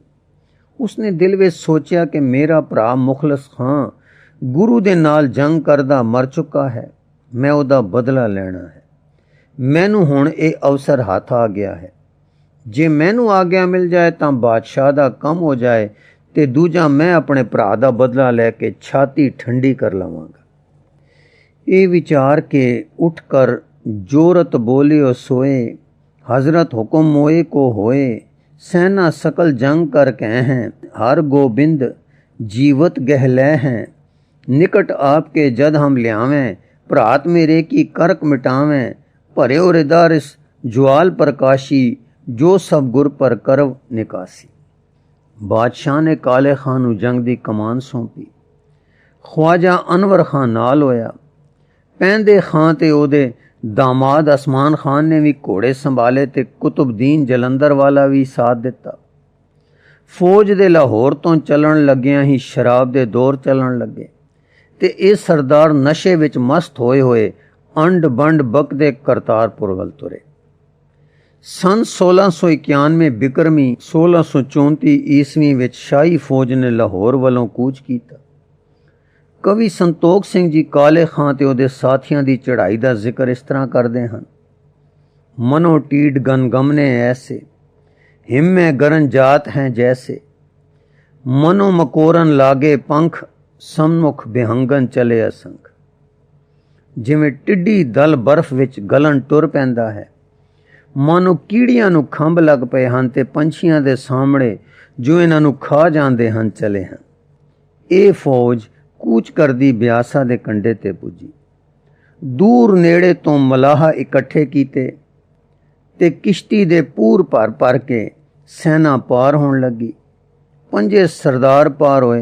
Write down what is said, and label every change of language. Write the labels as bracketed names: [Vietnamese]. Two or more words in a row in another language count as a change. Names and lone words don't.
[Punjabi] ਉਸਨੇ ਦਿਲ ਵਿੱਚ ਸੋਚਿਆ ਕਿ ਮੇਰਾ ਭਰਾ ਮੁਖਲਸ ਖਾਂ ਗੁਰੂ ਦੇ ਨਾਲ ਜੰਗ ਕਰਦਾ ਮਰ ਚੁੱਕਾ ਹੈ, ਮੈਂ ਉਹਦਾ ਬਦਲਾ ਲੈਣਾ ਹੈ। ਮੈਨੂੰ ਹੁਣ ਇਹ ਅਵਸਰ ਹੱਥ ਆ ਗਿਆ ਹੈ। ਜੇ ਮੈਨੂੰ ਆਗਿਆ ਮਿਲ ਜਾਏ ਤਾਂ ਬਾਦਸ਼ਾਹ ਦਾ ਕੰਮ ਹੋ ਜਾਏ ਤੇ ਦੂਜਾ ਮੈਂ ਆਪਣੇ ਭਰਾ ਦਾ ਬਦਲਾ ਲੈ ਕੇ ਛਾਤੀ ਠੰਡੀ ਕਰ ਲਵਾਂਗਾ। ਇਹ ਵਿਚਾਰ ਕੇ ਉੱਠ ਕਰ [Braj] जोरत बोलियो सोए, हजरत हुक्म मोए को होए, सेना सकल जंग कर कह हैं, हर गोबिंद जीवत गहलै हैं, निकट आपके जद हम लियावें, भ्रात मेरे की करक मिटावें, भरे हृदय ज्वाल प्रकाशी, जो सब गुर पर करव निकासी। [Punjabi] ਬਾਦਸ਼ਾਹ ਨੇ ਕਾਲੇ ਖਾਨ ਨੂੰ ਜੰਗ ਦੀ ਕਮਾਨ ਸੌਂਪੀ। ਖ੍ਵਾਜਾ ਅਨਵਰ ਖਾਨ ਨਾਲ ਹੋਇਆ। ਪੈਂਦੇ ਖਾਨ ਤੇ ਓਦੇ ਦਾਮਾਦ ਅਸਮਾਨ ਖਾਨ ਨੇ ਭੀ ਘੋੜੇ ਸੰਭਾਲੇ ਤੇ ਕੁਤੁਬਦੀਨ ਜਲੰਧਰ ਵਾਲਾ ਭੀ ਸਾਥ ਦਿੱਤਾ। ਫੌਜ ਦੇ ਲਾਹੌਰ ਤੋ ਚਲਨ ਲੱਗੀਆਂ ਹੀ ਸ਼ਰਾਬ ਦੇ ਦੌਰ ਚਲਨ ਲਗੇ ਤੇ ਇਹ ਸਰਦਾਰ ਨਸ਼ੇ ਵਿਚ ਮਸਤ ਹੋਏ ਹੋਏ ਅੰਡ ਬੰਡ ਬਕਦੇ ਕਰਤਾਰਪੁਰ ਵੱਲ ਤੁਰੇ। ਸਨ 1691 ਬਿਕ੍ਰਮੀ 1634 ਈਸਵੀ ਵਿਚ ਸ਼ਾਹੀ ਫੌਜ ਨੇ ਲਾਹੌਰ ਵਾਲੋਂ ਕੂਚ ਕੀਤਾ। ਕਵੀ ਸੰਤੋਖ ਸਿੰਘ ਜੀ ਕਾਲੇ ਖਾਂ ਤੇ ਉਹਦੇ ਸਾਥੀਆਂ ਦੀ ਚੜ੍ਹਾਈ ਦਾ ਜ਼ਿਕਰ ਇਸ ਤਰ੍ਹਾਂ ਕਰਦੇ ਹਨ। [Braj] मनो टीड गनगमने ऐसे, हिम्मे गरन जात हैं जैसे, मनो मकोरन लागे पंख, सम्मुख बिहंगन चले असंख। [Punjabi] ਜਿਵੇਂ ਟਿੱਡੀ ਦਲ ਬਰਫ ਵਿਚ ਗਲਨ ਟੁਰ ਪੈਂਦਾ ਹੈ, ਮਾਨੋ ਕੀੜੀਆਂ ਨੂੰ ਖੰਭ ਲਗ ਪਏ ਹਨ ਤੇ ਪੰਛੀਆਂ ਦੇ ਸਾਮਣੇ ਜੋ ਇਨ੍ਹਾਂ ਨੂੰ ਖਾ ਜਾਂਦੇ ਹਨ ਚਲੇ ਹਨ। ਇਹ ਫੌਜ ਕੂਚ ਕਰਦੀ ਬਿਆਸਾ ਦੇ ਕੰਢੇ ਤੇ ਪੁੱਜੀ। ਦੂਰ ਨੇੜੇ ਤੋਂ ਮਲਾਹ ਇਕੱਠੇ ਕੀਤੇ ਤੇ ਕਿਸ਼ਤੀ ਦੇ ਪੂਰ ਭਰ ਭਰ ਕੇ ਸੈਨਾ ਪਾਰ ਹੋਣ ਲੱਗੀ। ਪੰਜੇ ਸਰਦਾਰ ਪਾਰ ਹੋਏ।